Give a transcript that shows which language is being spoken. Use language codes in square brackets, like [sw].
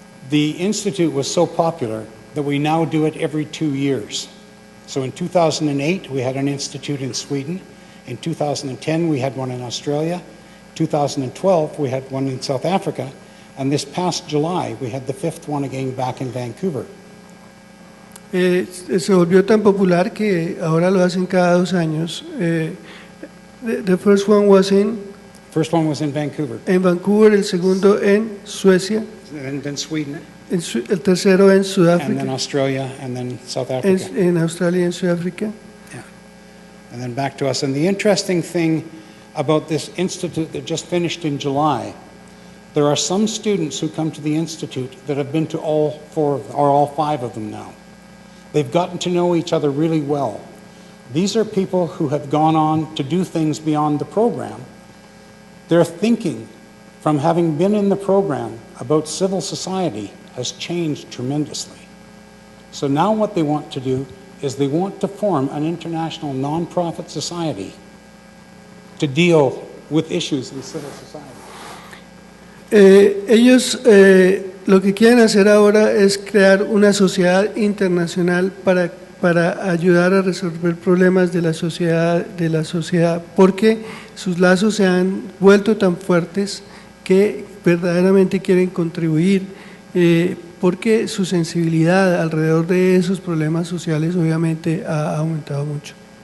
[en] The institute was so popular that we now do it every 2 years. So in 2008 we had an institute in Sweden. In 2010, we had one in Australia. 2012, we had one in South Africa. And this past July, we had the 5th one again back in Vancouver. [es] Se volvió tan popular que ahora lo hacen cada 2 años. [en] The first one was First one was in Vancouver. [es] En Vancouver, el segundo en Suecia. [en] And then Sweden. [es] El tercero en Sudáfrica. [en] And then Australia, and then South Africa. [es] En Australia y en Sudáfrica. [en] And then back to us. And the interesting thing about this institute that just finished in July, there are some students who come to the institute that have been to all 4 or all 5 of them now. They've gotten to know each other really well. These are people who have gone on to do things beyond the program. Their thinking from having been in the program about civil society has changed tremendously. So now what they want to do is they want to form an international non-profit society to deal with issues in civil society. [es] Ellos lo que quieren hacer ahora es crear una sociedad internacional para ayudar a resolver problemas de la sociedad, porque sus lazos se han vuelto tan fuertes que verdaderamente quieren contribuir, porque su sensibilidad alrededor de esos problemas sociales obviamente ha aumentado mucho.